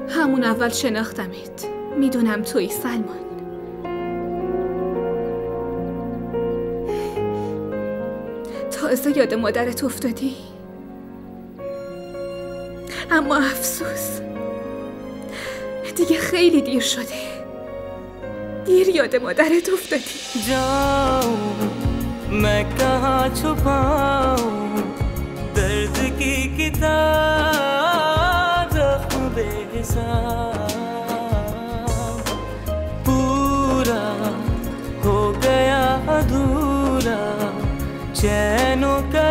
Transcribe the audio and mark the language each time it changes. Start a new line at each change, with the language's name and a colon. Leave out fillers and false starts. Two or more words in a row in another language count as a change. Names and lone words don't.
Persian: همون اول شناختمت. میدونم توی سلمان. تازه یاد مادرت افتادی؟ اما افسوس دیگه خیلی دیر شده. دیر یاد مادرت افتادی.
Hindi: जाऊं मैं कहाँ छुपाऊं दर्द की किताब जख्म बेहिसाब पूरा हो गया अधूरा चैन व